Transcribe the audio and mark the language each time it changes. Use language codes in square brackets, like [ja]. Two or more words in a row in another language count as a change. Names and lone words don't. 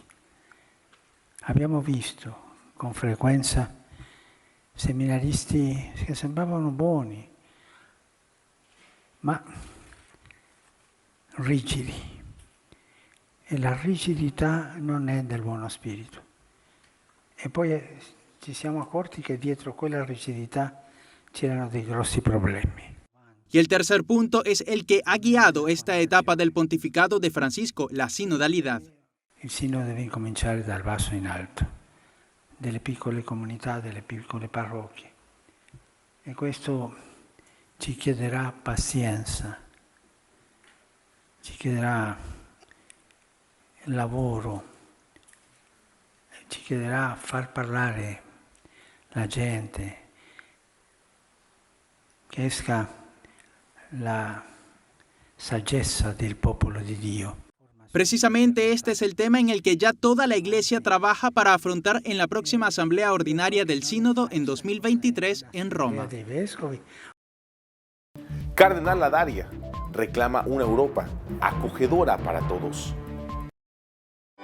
[it] Abbiamo visto con frequenza seminaristi che sembravano buoni, ma rigidi. E la rigidità non è del buono spirito. E poi ci siamo accorti che dietro quella rigidità c'erano dei grossi problemi. [es] Y el tercer punto es el que ha guiado esta etapa del pontificado de Francisco, la sinodalidad. [it] Il sinodo deve incominciare dal basso in alto, delle piccole comunità, delle piccole parrocchie. E questo ci chiederà pazienza, ci chiederà lavoro, ci chiederà far parlare la gente, che esca la saggezza del popolo di Dio. [es] Precisamente este es el tema en el que ya toda la Iglesia trabaja para afrontar en la próxima Asamblea Ordinaria del Sínodo en 2023 en Roma. Cardenal Ladaria reclama una Europa acogedora para todos.